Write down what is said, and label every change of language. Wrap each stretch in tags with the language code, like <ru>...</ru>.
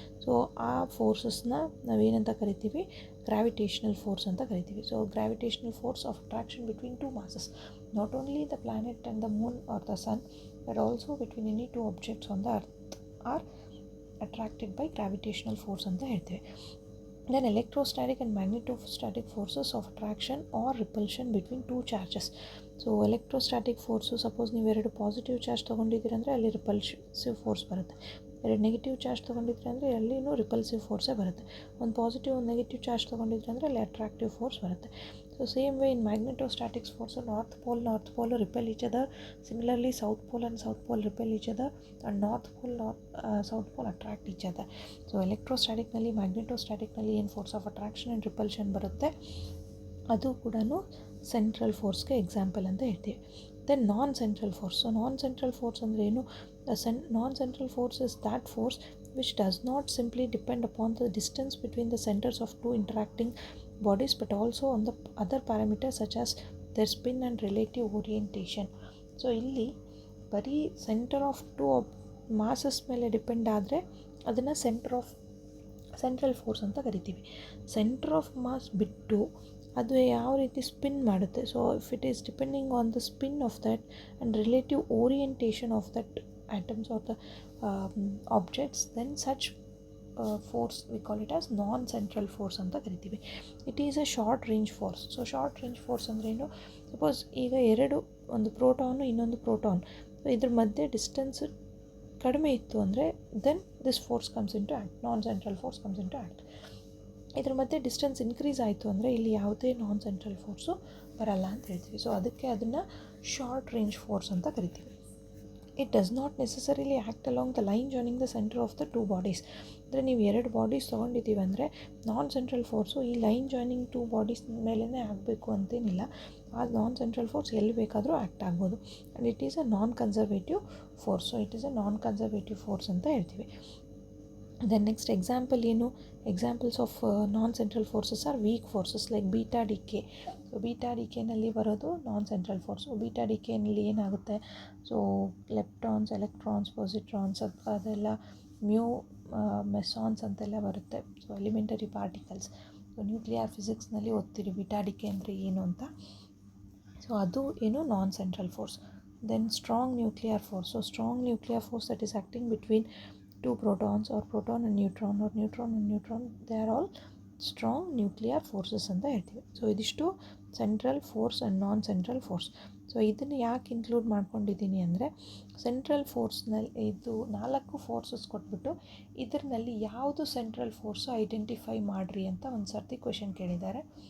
<kn>So ಆ ಫೋರ್ಸಸ್ನ ನಾವೇನಂತ ಕರಿತೀವಿ? ಗ್ರಾವಿಟೇಷನಲ್ ಫೋರ್ಸ್ ಅಂತ ಕರಿತೀವಿ.</kn> <en>so gravitational force of attraction between two masses, not only the planet and the moon or the sun, but also between any two objects on the earth are attracted by gravitational force</en> <kn>ಅಂತ ಹೇಳ್ತೀವಿ.</kn> <en>Then electrostatic and magnetostatic forces of attraction or repulsion between two charges.</en> <kn>So electrostatic force, suppose ನೀವು ಎರಡು positive charge ತೊಗೊಂಡಿದ್ದೀರಿ ಅಂದರೆ ಅಲ್ಲಿ repulsive force ಬರುತ್ತೆ. ಎರಡು negative charge ತೊಗೊಂಡಿದ್ರಿ ಅಂದರೆ ಅಲ್ಲಿನೂ ರಿಪಲ್ಸಿವ್ ಫೋರ್ಸೇ ಬರುತ್ತೆ. ಒಂದು ಪಾಸಿಟಿವ್ ಒಂದು ನೆಗೆಟಿವ್ ಚಾರ್ಜ್ ತೊಗೊಂಡಿದ್ರಿ ಅಂದರೆ ಅಲ್ಲಿ ಅಟ್ರಾಕ್ಟಿವ್ ಫೋರ್ಸ್ ಬರುತ್ತೆ.</kn> <en>So same way in magnetostatics force north pole repel each other. Similarly south pole repel each other and south pole attract each other.</en> <kn>So ಎಲೆಕ್ಟ್ರೋಸ್ಟ್ಯಾಟಿಕ್ನಲ್ಲಿ ಮ್ಯಾಗ್ನೆಟೋಸ್ಟ್ಯಾಟಿಕ್ನಲ್ಲಿ ಏನು</kn> <en>force of attraction and repulsion</en> <kn>ಬರುತ್ತೆ ಅದು ಕೂಡ central ಫೋರ್ಸ್ಗೆ example ಅಂತ ಹೇಳ್ತೀವಿ.</kn> <en>Then non central force. So non central force</en> <kn>ಅಂದರೆ ಏನು?</kn> <en>Non central force is that force which does not simply depend upon the distance between the centers of two interacting bodies but also on the other parameters such as their spin and relative orientation.</en> <kn>So ಇಲ್ಲಿ ಬರೀ centre of to masses ಮೇಲೆ depend ಆದರೆ ಅದನ್ನು central force ಅಂತ ಕರಿತೀವಿ.</kn> <en>center of mass</en> <kn>ಬಿಟ್ಟು ಅದು ಯಾವ ರೀತಿ ಸ್ಪಿನ್ ಮಾಡುತ್ತೆ,</kn> <en>so if it is depending on the spin of that and relative orientation of that atoms or the objects, then such force we call it as non-central force</en> <kn>ಅಂತ ಕರಿತೀವಿ.</kn> <en>It is a short range force.</en> <kn>So short range force ಅಂದರೆ ಏನು, suppose ಈಗ ಒಂದು proton ಇನ್ನೊಂದು proton, so ಇದ್ರ ಮಧ್ಯೆ distance ಕಡಿಮೆ ಇತ್ತು ಅಂದರೆ</kn> <en>then this force comes into act,</en> <kn>non central force comes in to act. ಇದ್ರ ಮಧ್ಯೆ ಡಿಸ್ಟೆನ್ಸ್ ಇನ್ಕ್ರೀಸ್ ಆಯಿತು ಅಂದರೆ ಇಲ್ಲಿ ಯಾವುದೇ ನಾನ್ ಸೆಂಟ್ರಲ್ ಫೋರ್ಸು ಬರಲ್ಲ ಅಂತ ಹೇಳ್ತೀವಿ. ಸೊ ಅದಕ್ಕೆ ಅದನ್ನು ಶಾರ್ಟ್ ರೇಂಜ್ ಫೋರ್ಸ್ ಅಂತ ಕರಿತೀವಿ.</kn> <en>It does not necessarily act along the line joining the center of the two bodies.</en> <kn>ಅಂದರೆ ನೀವು ಎರಡು ಬಾಡೀಸ್ ತೊಗೊಂಡಿದ್ದೀವಿ ಅಂದರೆ ನಾನ್ ಸೆಂಟ್ರಲ್ ಫೋರ್ಸು ಈ ಲೈನ್ ಜಾಯ್ನಿಂಗ್ ಟೂ ಬಾಡೀಸ್ ಮೇಲೇ ಆಗಬೇಕು ಅಂತೇನಿಲ್ಲ. ಆ ನಾನ್ ಸೆಂಟ್ರಲ್ ಫೋರ್ಸ್ ಎಲ್ಲಿ ಬೇಕಾದರೂ ಆ್ಯಕ್ಟ್ ಆಗ್ಬೋದು.</kn> <en>And it is a non conservative force. So it is a non conservative force</en> <kn>ಅಂತ ಹೇಳ್ತೀವಿ.</kn> <en>Then next example ಏನು, examples of non central forces are weak forces like beta decay.</en> <kn>So beta ಡಿಕೆನಲ್ಲಿ ಬರೋದು ನಾನ್ central force. Beta ಡಿಕೆನಲ್ಲಿ ಏನಾಗುತ್ತೆ, so ಲೆಪ್ಟಾನ್ಸ್, electrons, ಪೊಸಿಟ್ರಾನ್ಸ್ ಅದೆಲ್ಲ ಮೆಸಾನ್ಸ್ ಅಂತೆಲ್ಲ ಬರುತ್ತೆ. So elementary particles. So nuclear ಫಿಸಿಕ್ಸ್ನಲ್ಲಿ ಓದ್ತೀರಿ beta DK ಅಂದರೆ ಏನು ಅಂತ. ಸೊ ಅದು ಏನು ನಾನ್ central force. Then strong nuclear force.</kn> <en>so strong nuclear force that is acting between two protons or proton and neutron or neutron and neutron, they are all strong nuclear forces</en> <kn>ಅಂತ ಹೇಳ್ತೀವಿ. So ಇದಿಷ್ಟು central force and non central force. So ಇದನ್ನು ಯಾಕೆ include ಮಾಡ್ಕೊಂಡಿದ್ದೀನಿ ಅಂದರೆ central ಫೋರ್ಸ್ನಲ್ಲಿ ಇದು 4 forces ಕೊಟ್ಬಿಟ್ಟು ಇದರಲ್ಲಿ ಯಾವುದು ಸೆಂಟ್ರಲ್ ಫೋರ್ಸು ಐಡೆಂಟಿಫೈ ಮಾಡಿರಿ ಅಂತ ಒಂದು ಸರ್ತಿ ಕ್ವೆಶನ್ ಕೇಳಿದ್ದಾರೆ.</kn>